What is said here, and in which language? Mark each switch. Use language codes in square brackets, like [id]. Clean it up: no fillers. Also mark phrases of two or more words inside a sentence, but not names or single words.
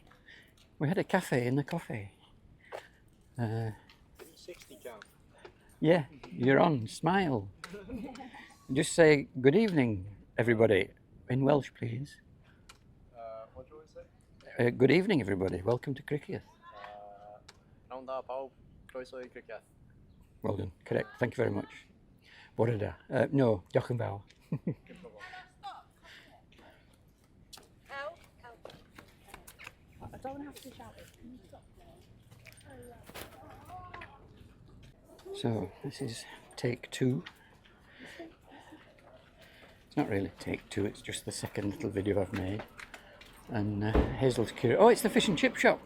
[en] We had a cafe in the coffee. 60 count. Yeah, you're on. Smile. Just say good evening, everybody, in Welsh, please. What do you want to say? Good evening, everybody. Welcome to Criccieth. [cy] Pnawn da pawb, croeso I Criccieth. [en] Well done. Correct. Thank you very much. [cy] Bore da. No, diolch yn fawr. [en] I don't have to shout it. Can you stop? So this is take two. It's not really take two, it's just the second little video I've made. And Hazel's curious. Oh, it's the fish and chip shop.